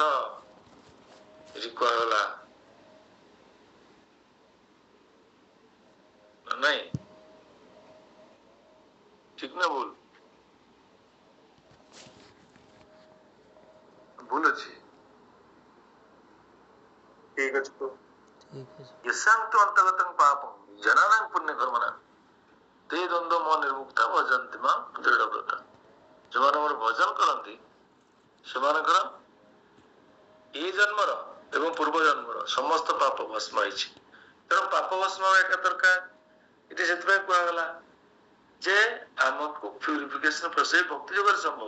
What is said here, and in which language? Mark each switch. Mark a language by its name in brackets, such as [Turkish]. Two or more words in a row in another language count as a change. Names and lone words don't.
[Odia] ଏଠି କୁହାଗଲା ନାଇଁ? ଠିକ ନା ଭୁଲ? ଭୁଲ ଅଛି? ଠିକ ଅଛି ପ୍ରଭୁ। [Hindi] ठीक है सर। [Sanskrit] यशांतु अंतगतं पापं जनानां पुण्यकर्मणां ते द्वंद्व मोह निर्मुक्ता भजन्ति मां दृढ़व्रता। [Odia] ଯୋଉମାନେ ମୋର ଭଜନ କରନ୍ତି ସେମାନଙ୍କର ଏଇ ଜନ୍ମର ଏବଂ ପୂର୍ବ ଜନ୍ମର ସମସ୍ତ ପାପ ଭସ୍ମ ହେଇଛି। ତେଣୁ ପାପ ଭସ୍ମ ହେବା ଏକା ଦରକାର। ଏଠି ସେଥିପାଇଁ କୁହାଗଲା ଯେ ଆମକୁ [English] purification process [Odia] ଭକ୍ତି ଯୋଗରେ ସମ୍ଭବ।